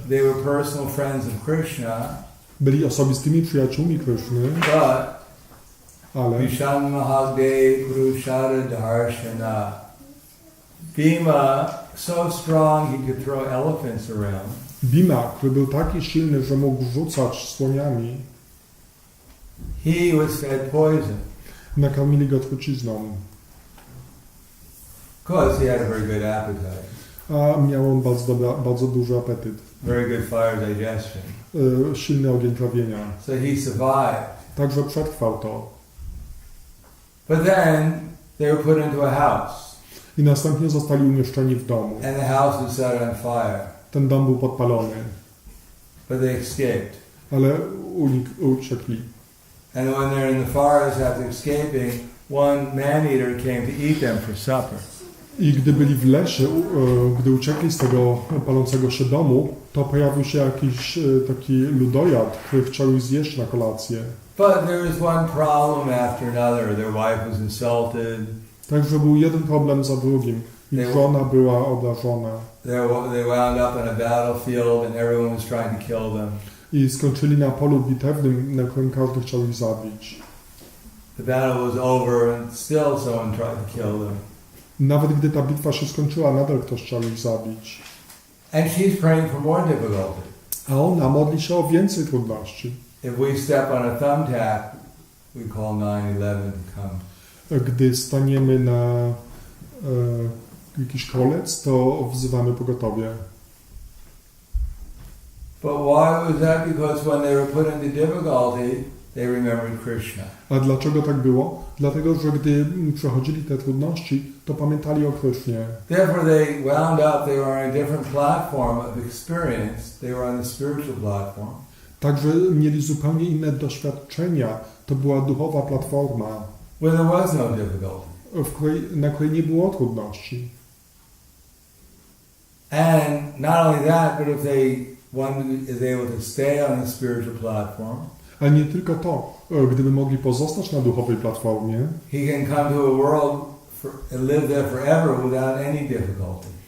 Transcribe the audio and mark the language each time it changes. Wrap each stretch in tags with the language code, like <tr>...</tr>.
<en>They were personal friends of Krishna.</en> <pl>Byli osobistymi przyjaciółmi Kryszny, ale</pl> <sa>Vishan Mahagdev Purushara Darshana.</sa> <en>Bhima, so strong he could throw elephants around.</en> <pl>Bhima, który był taki silny, że mógł rzucać słoniami,</pl> <en>He was fed poison.</en> <pl>nakarmili go trucizną.</pl> <en>Because he had a very good appetite.</en> <pl>A miał on bardzo duży apetyt.</pl> <en>Very good fire digestion.</en> <pl>Silny ogień trawienia.</pl> <en>So he survived.</en> <pl>Także przetrwał to.</pl> <en>But then they were put into a house.</en> <pl>I następnie zostali umieszczeni w domu.</pl> <en>And the house was set on fire.</en> <pl>Ten dom był podpalony,</pl> <en>But they escaped.</en> <pl>ale uciekli.</pl> <en>And when they're in the forest after escaping, one man-eater came to eat them for supper.</en> <pl>I gdy byli w lesie, gdy uciekli z tego palącego się domu, to pojawił się jakiś taki ludojad, który chciał ich zjeść na kolację.</pl> <en>But there was one problem after another. Their wife was insulted.</en> <pl>Także był jeden problem za drugim. Ich żona była obrażona.</pl> <en>They wound up on a battlefield and everyone was trying to kill them.</en> <pl>I skończyli na polu bitewnym, na którym każdy chciał ich zabić.</pl> <en>The battle was over and still someone tried to kill them.</en> <pl>Nawet gdy ta bitwa się skończyła, nadal ktoś chciał ich zabić.</pl> <en>And she's praying for more difficulty.</en> <pl>A ona modli się o więcej trudności.</pl> <en>If we step on a thumbtack, we call 911 to come.</en> <pl>Gdy staniemy na jakiś kolec, to wzywamy pogotowie.</pl> <en>But why was that? Because when they were put into difficulty, they remembered Krishna.</en> <pl>A dlaczego tak było? Dlatego, że gdy przechodzili te trudności, to pamiętali o Krysznie.</pl> <en>Therefore they wound up, they were on a different platform of experience. They were on the spiritual platform.</en> <pl>Także mieli zupełnie inne doświadczenia. To była duchowa platforma,</pl> <en>Where there was no difficulty.</en> <pl>na której nie było trudności.</pl> <en>And not only that, but if one is able to stay on the spiritual platform,</en> <pl>Ale nie tylko to. Gdyby mogli pozostać na duchowej platformie,</pl> <en>he can come to a world and live there forever without any difficulty.</en>